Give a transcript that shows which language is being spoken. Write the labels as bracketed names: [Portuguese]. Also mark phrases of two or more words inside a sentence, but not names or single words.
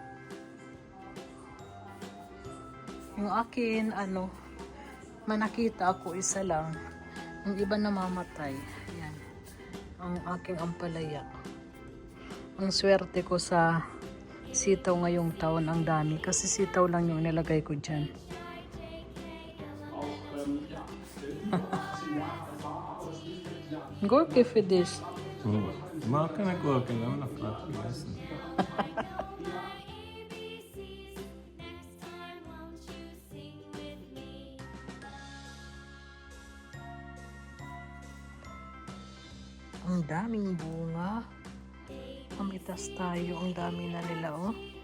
[Filipino] Yung akin, manakita ako isa lang. Yung iba namamatay. Yan. Ang aking ampalaya. Ang swerte ko sa sitaw ngayong taon, ang dami. Kasi sitaw lang yung nilagay ko dyan. [German] Gurke für dich. Ich mag keine Gurken, wir haben noch gerade gegessen. [Filipino] Ang daming bunga. Pamitas tayo. Ang dami na nila, oh.